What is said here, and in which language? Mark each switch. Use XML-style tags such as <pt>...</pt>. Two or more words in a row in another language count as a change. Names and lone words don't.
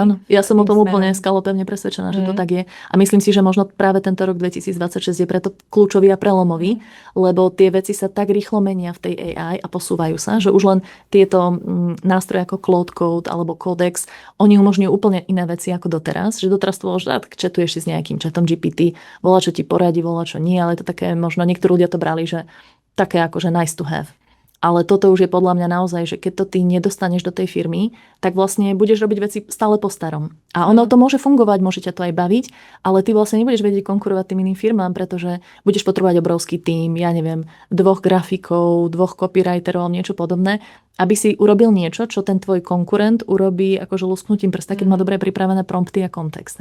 <sk>Áno, ja som o tom úplne skalopevne presvedčená, že to tak je. A myslím si, že možno práve tento rok 2026 je preto kľúčový a prelomový, lebo tie veci sa tak rýchlo menia v tej AI a posúvajú sa, že už len tieto nástroje ako Cloud Code alebo Codex, oni umožňujú úplne iné veci ako doteraz. Že doteraz to bolo, že četuješ si s nejakým chatom GPT, volá, čo ti poradí, volá, čo nie, ale to také, možno niektorí ľudia to brali, že také ako, že</sk> <en>nice to have.</en> <sk>Ale toto už je podľa mňa naozaj, že keď to ty nedostaneš do tej firmy, tak vlastne budeš robiť veci stále po starom. A ono to môže fungovať, môže ťa to aj baviť, ale ty vlastne nebudeš vedieť konkurovať tým iným firmám, pretože budeš potrebovať obrovský tím, ja neviem, 2 grafikov, 2 copywriterov, niečo podobné, aby si urobil niečo, čo ten tvoj konkurent urobí akože lusknutím prsta, keď má dobre pripravené prompty a kontext.</sk>